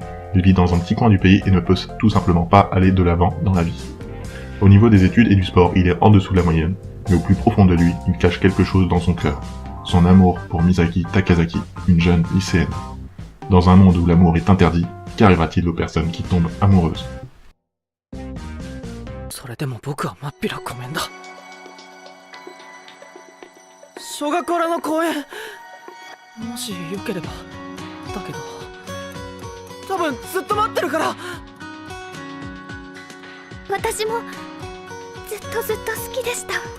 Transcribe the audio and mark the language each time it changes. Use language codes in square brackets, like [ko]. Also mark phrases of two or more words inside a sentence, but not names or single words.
[fr] Il vit dans un petit coin du pays et ne peut tout simplement pas aller de l'avant dans la vie. Au niveau des études et du sport, il est en dessous de la moyenne, mais au plus profond de lui, il cache quelque chose dans son cœur. Son amour pour Misaki Takazaki, une jeune lycéenne. Dans un monde où l'amour est interdit, qu'arrivera-t-il aux personnes qui tombent amoureuses? [ja] それでも僕はまっぴらごめんだ。小学校らの公演もしよければだけど多分ずっと待ってるから。私もずっと好きでした。